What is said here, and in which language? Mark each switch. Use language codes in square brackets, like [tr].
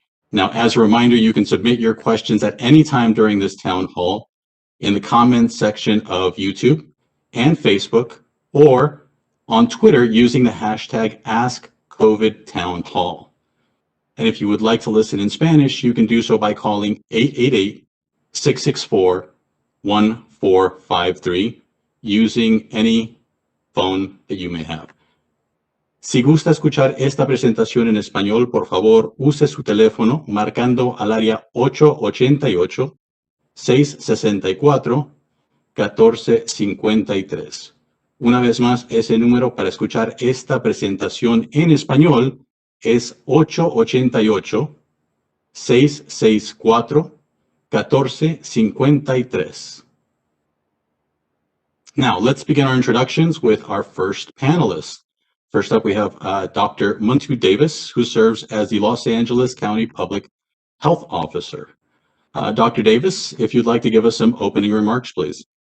[en] Now, as a reminder, you can submit your questions at any time during this town hall in the comments section of YouTube and Facebook, or on Twitter using the hashtag AskCOVIDTownHall. And if you would like to listen in Spanish, you can do so by calling 888-664-1453 using any phone that you may have. [es] Si gusta escuchar esta presentación en español, por favor, use su teléfono marcando al área 888-664-1453. Una vez más, ese número para escuchar esta presentación en español es 888-664-1453. [en] Now, let's begin our introductions with our first panelist. First up, we have Dr. Muntu Davis, who serves as the Los Angeles County Public Health Officer. Dr. Davis, if you'd like to give us some opening remarks, please.